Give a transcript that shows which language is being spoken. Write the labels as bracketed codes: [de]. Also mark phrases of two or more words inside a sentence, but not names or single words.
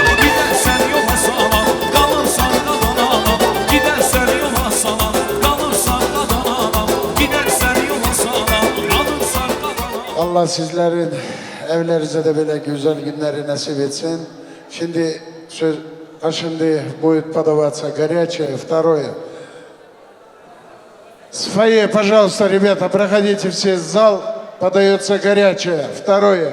[tr] Gidersen yola salan kalırsan kadana. Gidersen yola salan kalırsan kadana. Gidersen yola salan kalırsan kadana. Allah sizlerin evlerinize de böyle güzel günleri nasip etsin. Şimdi söz şimdi [ru] будет подаваться горячее, второе. С фойе, пожалуйста, ребята, проходите все в зал, подается горячее, второе.